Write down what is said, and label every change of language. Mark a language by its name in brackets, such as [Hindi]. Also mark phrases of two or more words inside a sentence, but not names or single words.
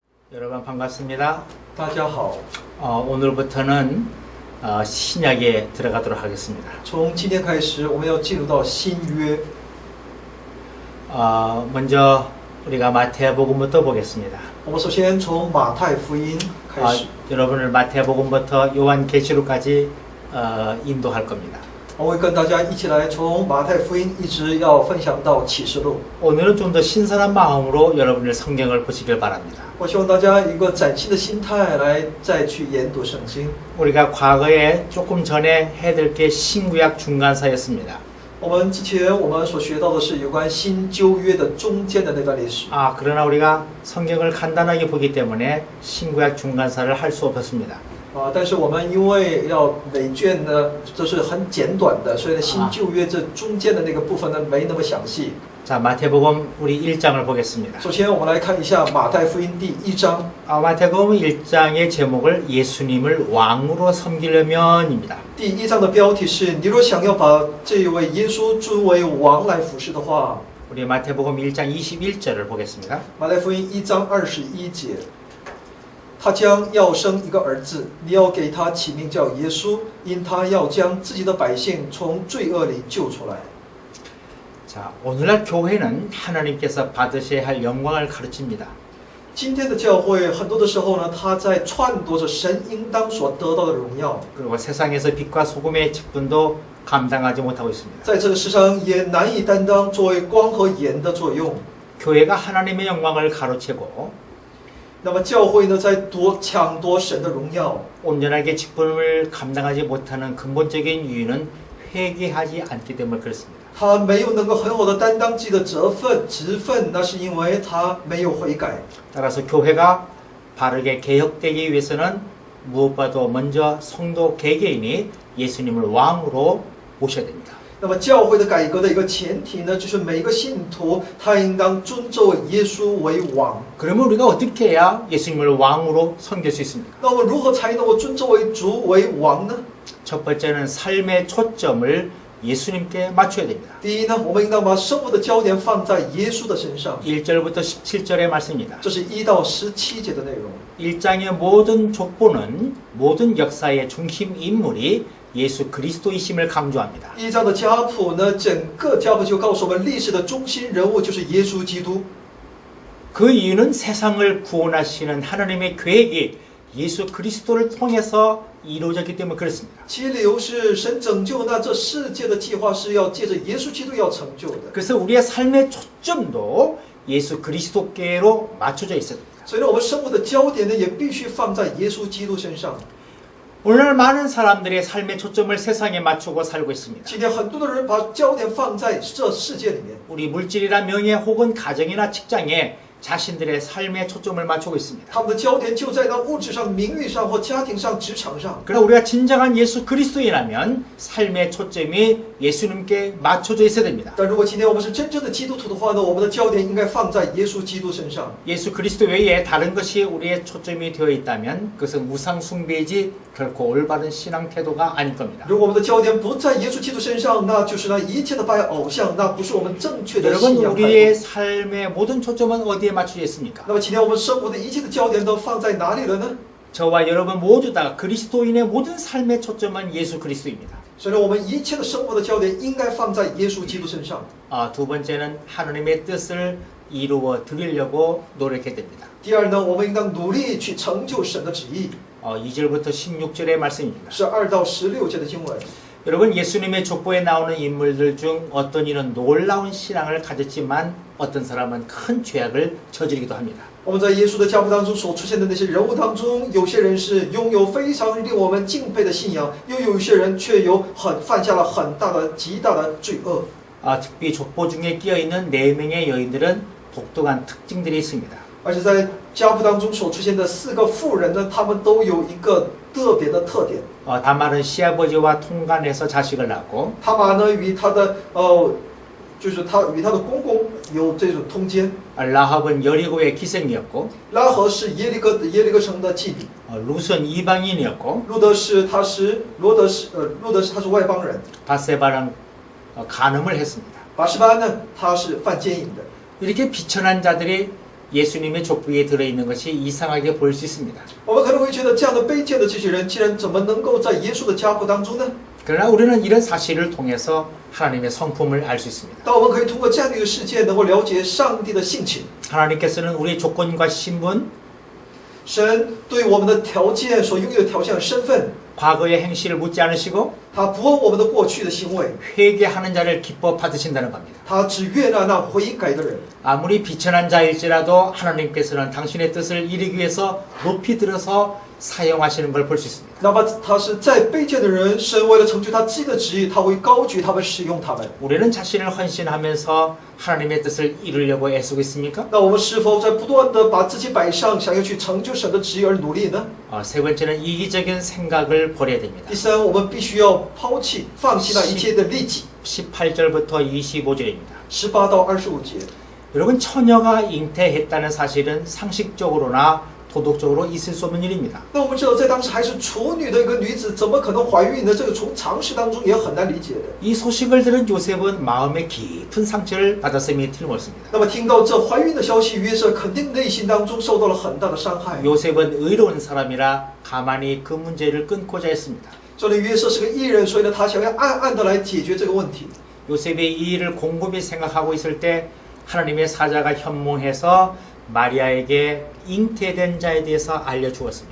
[Korean] 여러분 반갑습니다. [Chinese] 大家好， [Korean] 오늘부터는 신약에 들어가도록 하겠습니다. [Chinese] 从今天开始，我们要进入到新约。 [Korean] 먼저 우리가 마태복음부터 보겠습니다. [Chinese] 我们首先从马太福音开始， [Korean] 여러분을 마태복음부터 요한계시록까지 인도할 겁니다. [Chinese] 我会跟大家一起来从马太福音一直要分享到启示录。 [Korean] 오늘은 좀 더 신선한 마음으로 여러분의 성경을 보시길 바랍니다. [Chinese] 我希望大家以一个崭新的心态来再去研读圣经。 [Korean] 우리가 과거에 조금 전에 해드릴 게 신구약 중간사였습니다. [Chinese] 我们之前我们所学到的是有关新旧约的中间的那段历史。 [Korean] 그러나 우리가 성경을 간단하게 보기 때문에 신구약 중간사를 할 수 없었습니다. [Chinese] 但是我们因为要每卷呢，这是很简短的，所以呢，新旧约这中间的那个部分呢，没那么详细。 [Korean] 자, 마태복음 우리 1장을 보겠습니다. [Chinese] 首先，我们来看一下马太福音第1章。 [Korean] 마태복음 1장의 제목을 예수님을 왕으로 섬기려면입니다. [Chinese] 第1章的标题是：你若想要把这一位耶稣尊为王来服侍的话。 [Korean] 우리 마태복음 1장 21절을 보겠습니다. [Chinese] 马太福音1章21节，他将要生一个儿子，你要给他起名叫耶稣，因他要将自己的百姓从罪恶里救出来。 [Korean] 자, 오늘날 교회는 하나님께서 받으셔야 할 영광을 가르칩니다. [Chinese] 今天的教会很多的时候呢，他在篡夺着神应当所得到的荣耀， [Korean] 그리고 세상에서 빛과 소금의 직분도 감당하지 못하고 있습니다. [Chinese] 在这个世上也难以担当作为光和盐的作用。 [Korean] 교회가 하나님의 영광을 가로채고 [Chinese] 那么教会呢，在抢夺神的荣耀， [Korean] 온전하게 직분을 감당하지 못하는 근본적인 이유는 회개하지 않기 때문에 그렇습니다. [Chinese] 他没有能够很好的担当自己的职分，那是因为他没有悔改。 [Korean] 따라서 교회가 바르게 개혁되기 위해서는 무엇보다도 먼저 성도 개개인이 예수님을 왕으로 모셔야 됩니다. [Chinese] 那么教会的改革的一个前提呢，就是每一个信徒他应当尊重耶稣为王。 [Korean] 그러면 우리가 어떻게 해야 예수님을 왕으로 섬길 수 있습니까? [Chinese] 那么如何才能够尊重为主为王呢？ [Korean] 첫 번째는 삶의 초점을 예수님께 맞춰야 됩니다. [Chinese] 第一呢，我们应当把生活的焦点放在耶稣的身上。 [Korean] 1절부터 17절의 말씀입니다. [Chinese] 这是1到17节的内容。 [Korean] 1장의 모든 족보는 모든 역사의 중심 인물이 예수 그리스도이심을 강조합니다. [Chinese] 1 章的家谱呢，整个家谱就告诉我们，历史的中心人物就是耶稣基督。 [Korean] 그 이유는 세상을 구원하시는 하나님의 계획이 예수 그리스도를 통해서 이루어졌기 때문에 그렇습니다. [Chinese] 其理由是神拯救那这世界的计划是要借着耶稣基督要成就的。 [Korean] 그래서 우리의 삶의 초점도 예수 그리스도께로 맞춰져 있어야 됩니다. [Chinese] 所以呢，我们生活的焦点呢，也必须放在耶稣基督身上。 [Korean] 오늘날 많은 사람들의 삶의 초점을 세상에 맞추고 살고 있습니다. [Chinese] 今天很多的人把焦点放在这世界里面， [Korean] 우리 물질이나 명예 혹은 가정이나 직장에 자신들의 삶의 초점을 맞추고 있습니다. [Chinese] 他们的焦点就在那物质上、名誉上或家庭上、职场上。 [Korean] 그러나 우리가 진정한 예수 그리스도인이라면 삶의 초점이 예수님께 맞춰져 있어야 됩니다. [Chinese] 但如果今天我们是真正的基督徒的话呢，我们的焦点应该放在耶稣基督身上。 [Korean] 예수 그리스도 외에 다른 것이 우리의 초점이 되어 있다면 그것은 우상 숭배이지 결코 올바른 신앙 태도가 아닐 겁니다. [Chinese] 如果我们的焦点不在耶稣基督身上，那就是那一切的拜偶像，那不是我们正确的 [Korean] 여러분 [Chinese] 信仰态 [Korean] 우리의 [Chinese] 度。 [Korean] 삶의 모든 초점은 어디에 맞춰져 있습니까? [Chinese] 那么今天我们生活的一切的焦点都放在哪里了呢？ [Korean] 저와 여러분 모두 다 그리스도인의 모든 삶의 초점은 예수 그리스도입니다. [Chinese] 所以呢，我们一切的生活的焦点应该放在耶稣基督身上。 [Korean] 두 번째는 하나님의 뜻을 이루어 드리려고 노력해야 됩니다. [Chinese] 第二呢，我们应当努力去成就神的旨意。 [Korean] 2절부터 16절의 말씀입니다. [Chinese] 是2到16节的经文。 [Korean] 여러분 예수님의 족보에 나오는 인물들 중 어떤 이는 놀라운 신앙을 가졌지만 어떤 사람은 큰 죄악을 저지르기도 합니다. [Chinese] 我们在耶稣的家谱当中所出现的那些人物当中，有些人是拥有非常令我们敬佩的信仰，又有一些人却犯下了很大的、极大的罪恶。 [Korean] 특히 족보 중에 끼어있는 4명의 여인들은 독특한 특징들이 있습니다. [Chinese] 而且在家谱当中所出现的4个妇人呢，她们都有一个特别的特点。 [Korean] 다말은 시아버지와 통간해서 자식을 낳고 [Chinese] 他玛呢与他的就是他与他的公公有这种通奸。 [Korean] 라합은 여리고의 기생이었고 [Chinese] 拉合是耶利哥城的妓女。 [Korean] 룻은 이방인이었고 [Chinese] 路德是他是外邦人。 [Korean] 바세바는 간음을 했습니다. [Chinese] 拔示巴呢，他是犯奸淫的。 [Korean] 이렇게 비천한 자들이 예수님의 족보에 들어있는 것이 이상하게 보일 수 있습니다. [Chinese] 我们可能会觉得这样的卑贱的这些人，竟然怎么能够在耶稣的家谱当中呢？ [Korean] 그러나 우리는 이런 사실을 통해서 하나님의 성품을 알 수 있습니다. [Chinese] 但我们可以通过这样的一个事件，能够了解上帝的性情。 [Korean] 하나님께서는 우리의 조건과 신분, [Chinese] 神对我们的条件所拥有的条件和身份， [Korean] 과거의 행실을 묻지 않으시고 [Chinese] 他不问我们的过去的行为， [Korean] 회개하는 자를 기뻐 받으신다는 겁니다. [Chinese] 他只悦纳那悔改的人。 [Korean] 아무리 비천한 자일지라도 하나님께서는 당신의 뜻을 이루기 위해서 높이 들어서 사용하시는 걸 볼 수 있습니다. [Chinese] 哪怕他是再卑贱的人，神为了成就他自己的旨意，他会高举他们，使用他们。 [Korean] 우리는 자신을 헌신하면서 하나님의 뜻을 이루려고 애쓰고 있습니까? [Chinese] 那我们是否在不断的把自己摆上，想要去成就神的旨意而努力呢？ [Korean] 세 번째는 이기적인 생각을 버려야 됩니다. [Chinese] 第三，我们必须要抛弃、放弃那一切的利己。 [Korean] 18절부터 25절입니다. [Chinese] 18 到25节， [Korean] 여러분 처녀가 잉태했다는 사실은 상식적으로나 도덕적으로 있을 수 없는 일입니다. [Chinese] 那我们知道，在当时还是处女的一个女子，怎么可能怀孕呢？这个从常识当中也很难理解的。 [Korean] 이 소식을 들은 요셉은 마음에 깊은 상처를 받았음이 틀림없습니다. [Chinese] 那么听到这怀孕的消息，约瑟肯定内心当中受到了很大的伤害。 [Korean] 요셉은 의로운 사람이라 가만히 그 문제를 끊고자 했습니다. [Chinese] 这里约瑟是个艺人，所以呢，他想要暗暗的来解决这个问题。 [Korean] 요셉이 이 일을 곰곰이 생각하고 있을 때 하나님의 사자가 현몽해서 마리아에게 잉태된 자에 대해서 알려주었습니다.